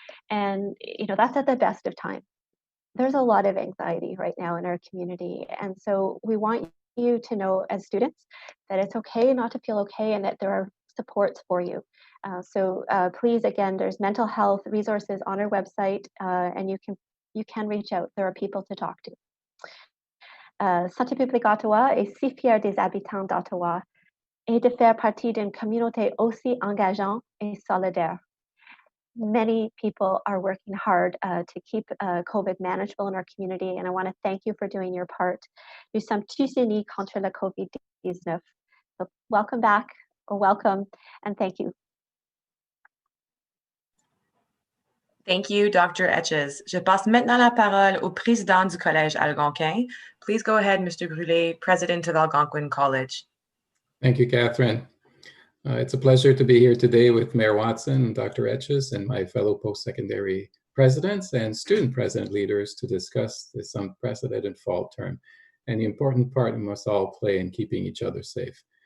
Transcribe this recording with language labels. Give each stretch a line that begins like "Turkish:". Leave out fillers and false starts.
English: And that's at the best of times. There's a lot of anxiety right now in our community. And so we want you to know as students that it's okay not to feel okay and that there are supports for you. So please, again, there's mental health resources on our website and you can reach out. There are people to talk to.
French: Santé publique Ottawa est si fière des habitants d'Ottawa et de faire partie d'une communauté aussi engageante et solidaire.
English: Many people are working hard to keep COVID manageable in our community, and I want to thank you for doing your part.
French: Nous sommes tous unis contre la COVID-19.
English: So welcome back, or welcome, and thank you. Thank you, Dr. Etches.
French: Je passe maintenant la parole au président du Collège Algonquin.
English: Please go ahead, Mr. Brûlé, President of Algonquin College. Thank you, Catherine. It's a pleasure to be here today with Mayor Watson, Dr. Etches, and my fellow post-secondary presidents and student president leaders to discuss this unprecedented fall term and the important part we must all play in keeping each other safe.